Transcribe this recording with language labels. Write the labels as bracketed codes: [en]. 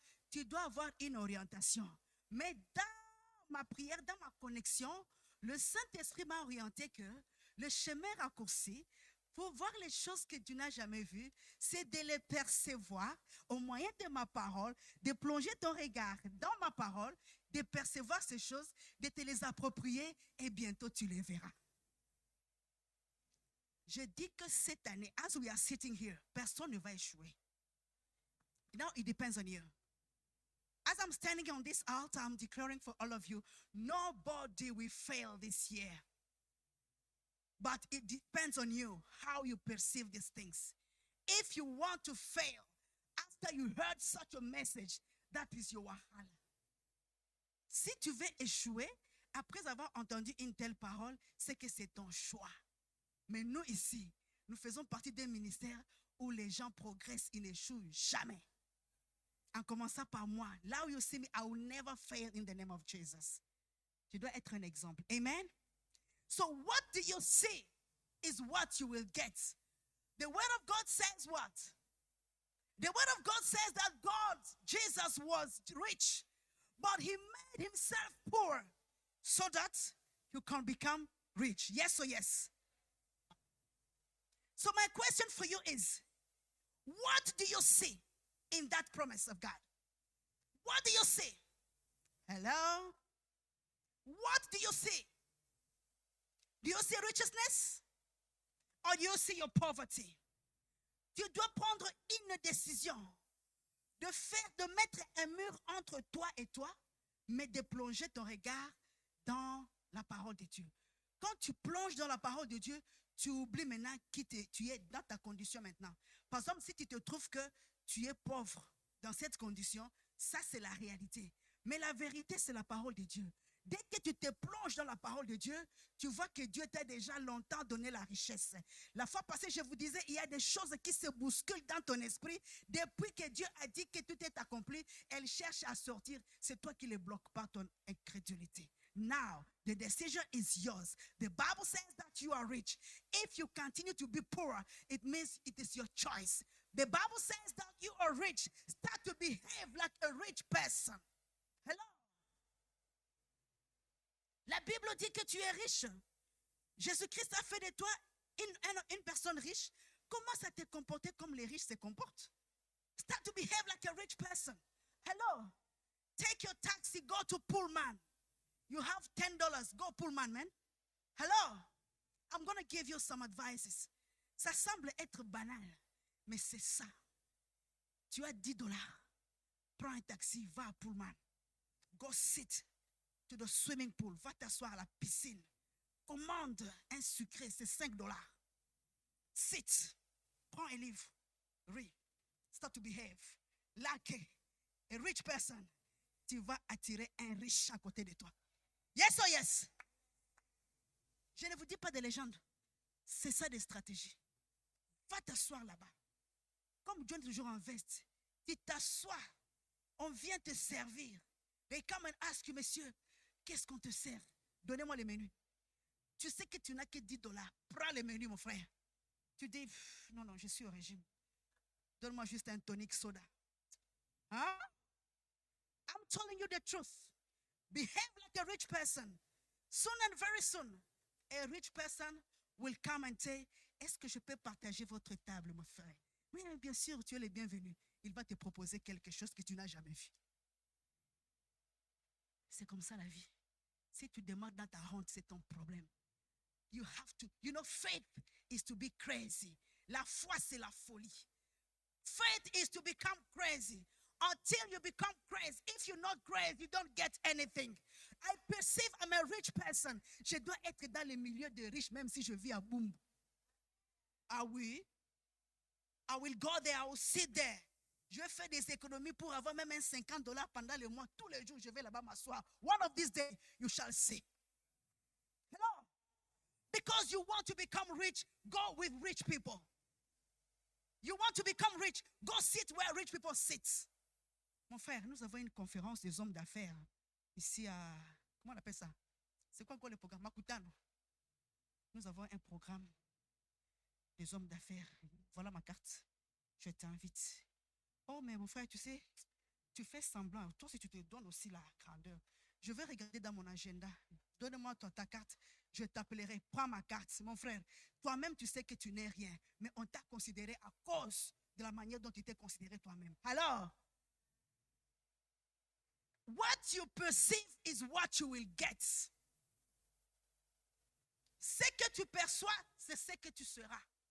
[fr] Tu dois avoir une orientation. Mais dans ma prière, dans ma connexion, le Saint-Esprit m'a orienté que le chemin raccourci, pour voir les choses que tu n'as jamais vues, c'est de les percevoir au moyen de ma parole, de plonger ton regard dans ma parole, de percevoir ces choses, de te les approprier et bientôt tu les verras. Je dis que cette année, [en] as we are sitting here, [fr] personne ne va échouer. [en] Now it depends on you. As I'm standing on this altar, I'm declaring for all of you, nobody will fail this year. But it depends on you, how you perceive these things. If you want to fail, after you heard such a message, that is your wahala. [fr] Si tu veux échouer, après avoir entendu une telle parole, c'est que c'est ton choix. Mais nous ici, nous faisons partie d'un ministère où les gens progressent, ils n'échouent jamais. En commençant par moi, là où [en] you see me, I will never fail in the name of Jesus. [fr] Tu dois être un exemple. Amen. [en] So what do you see is what you will get. The word of God says what? The word of God says that God, Jesus was rich, but he made himself poor so that you can become rich. Yes or yes? So my question for you is, what do you see in that promise of God? What do you see? Hello? What do you see? Do you see righteousness? Or do you see your poverty? [fr] Tu dois prendre une décision de mettre un mur entre toi et toi, mais de plonger ton regard dans la parole de Dieu. Quand tu plonges dans la parole de Dieu, tu oublies maintenant qui tu es dans ta condition maintenant. Par exemple, si tu te trouves que tu es pauvre dans cette condition, ça c'est la réalité. Mais la vérité, c'est la parole de Dieu. Dès que tu te plonges dans la parole de Dieu, tu vois que Dieu t'a déjà longtemps donné la richesse. La fois passée, je vous disais, il y a des choses qui se bousculent dans ton esprit. Depuis que Dieu a dit que tout est accompli, elles cherchent à sortir. C'est toi qui les bloques par ton incrédulité. [en] Now, the decision is yours. The Bible says that you are rich. If you continue to be poor, it means it is your choice. The Bible says that you are rich. Start to behave like a rich person. Hello? [fr] La Bible dit que tu es riche. Jésus-Christ a fait de toi une personne riche. Commence à te comporter comme les riches se comportent. [en] Start to behave like a rich person. Hello? Take your taxi, go to Pullman. You have $10, go Pullman, man. Hello? I'm going to give you some advices. [fr] Ça semble être banal, mais c'est ça. Tu as $10. Prends un taxi, va à Pullman. [en] Go sit to the swimming pool. [fr] Va t'asseoir à la piscine. Commande un sucré, c'est $5. [en] Sit. [fr] Prends un livre. [en] Read. Start to behave. Like a rich person. [fr] Tu vas attirer un riche à côté de toi. [en] Yes or yes? [fr] Je ne vous dis pas de légende. C'est ça des stratégies. Va t'asseoir là-bas. Comme John est toujours en veste. Tu t'assois. On vient te servir. [en] They come and ask you, [fr] monsieur, qu'est-ce qu'on te sert? Donnez-moi les menus. Tu sais que tu n'as que $10. Prends les menus, mon frère. Tu dis, non, je suis au régime. Donne-moi juste un tonic soda. Hein? [en] I'm telling you the truth. Behave like a rich person. Soon and very soon, a rich person will come and say, [fr] est-ce que je peux partager votre table, mon frère? Oui, bien sûr, tu es le bienvenu. Il va te proposer quelque chose que tu n'as jamais vu. C'est comme ça la vie. Si tu demandes dans ta honte, c'est ton problème. [en] You have to, faith is to be crazy. [fr] La foi, c'est la folie. [en] Faith is to become crazy. Until you become crazy. If you're not crazy, you don't get anything. I perceive I'm a rich person. [fr] Je dois être dans le milieu des riches, même si je vis à Boum. Ah oui? [en] I will go there, I will sit there. [fr] Je vais faire des économies pour avoir même un $50 pendant le mois. Tous les jours, je vais là-bas m'asseoir. [en] One of these days, you shall see. Hello? Because you want to become rich, go with rich people. You want to become rich, go sit where rich people sit. [fr] Mon frère, nous avons une conférence des hommes d'affaires ici à... Comment on appelle ça? C'est quoi encore le programme? Makutano. Nous avons un programme des hommes d'affaires. Voilà ma carte. Je t'invite. Oh, mais mon frère, tu sais, tu fais semblant. Toi, si tu te donnes aussi la grandeur. Je vais regarder dans mon agenda. Donne-moi ta carte. Je t'appellerai. Prends ma carte. Mon frère, toi-même, tu sais que tu n'es rien. Mais on t'a considéré à cause de la manière dont tu t'es considéré toi-même. [en] Alors, what you perceive is what you will get. [fr] Ce que tu perçois, c'est ce que tu seras.